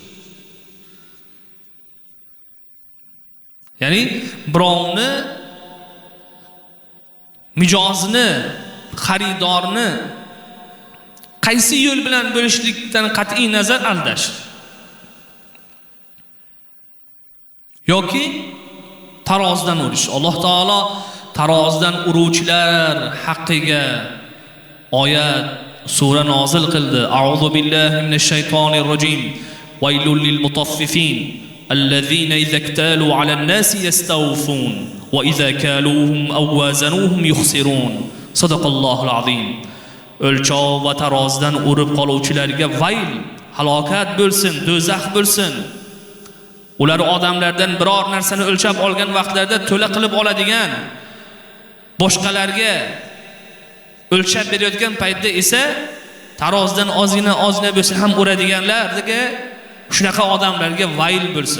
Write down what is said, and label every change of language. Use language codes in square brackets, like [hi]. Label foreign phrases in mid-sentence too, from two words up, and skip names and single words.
[uz] Ya'ni birovni mijozini, xaridorni qaysi yo'l bilan bo'lishlikdan qat'iy nazar aldash yoki tarozdan urish. Alloh taolo tarozdan uruvchilar haqqiga oyat, sura nozil qildi. [ar] أعوذ بالله من الشيطان الرجيم. ويل للمطففين الذين إذا اكتالوا على الناس يستوفون وإذا كالوهم أو وزنوهم يخسرون. صدق الله العظيم. [uz] O'lchov va tarozdan urib qoluvchilarga vayl, halokat bo'lsin, do'zax bo'lsin. Ular odamlardan biror narsani o'lchab olgan vaqtlarda to'la qilib oladigan, boshqalarga o'lchab berayotgan paytda esa tarozdan ozgina bo'lsa ham uradiganlarga, shunaqa odamlarga vayl bo'lsin.